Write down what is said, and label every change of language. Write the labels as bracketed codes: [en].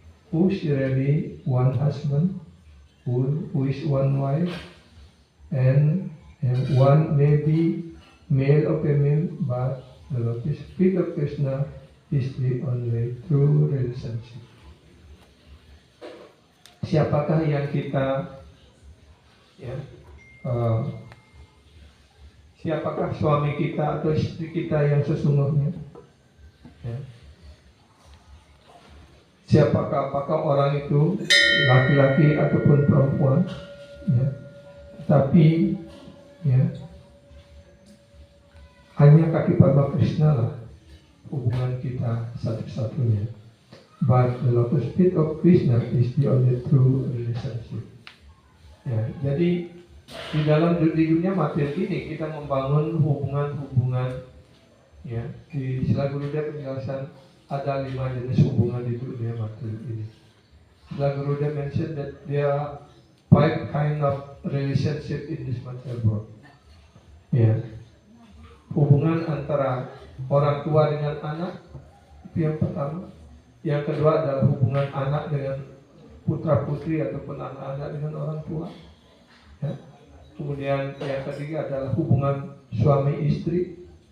[en] Who's really one husband, who is one wife, and one may be male or female, but the lotus feet of Krishna is the only true relationship. [id] Siapakah yang kita, siapakah suami kita atau istri kita yang sesungguhnya? Siapakah, apakah orang itu laki-laki ataupun perempuan? Tapi hanya kaki Padma Krishna lah hubungan kita satu-satunya. [en] But the lotus feet of Krishna is the only true relationship. [id] Jadi di dalam dunia materi ini kita membangun hubungan-hubungan. Di Sila Gurudev penjelasan ada 5 jenis hubungan di dunia materi ini. [en] Sila Gurudev mentioned that there are 5 kind of relationship in this material world. [id] Hubungan antara orang tua dengan anak itu yang pertama. Yang kedua adalah hubungan anak dengan putra putri ataupun anak-anak dengan orang tua. Kemudian yang ketiga adalah hubungan suami istri.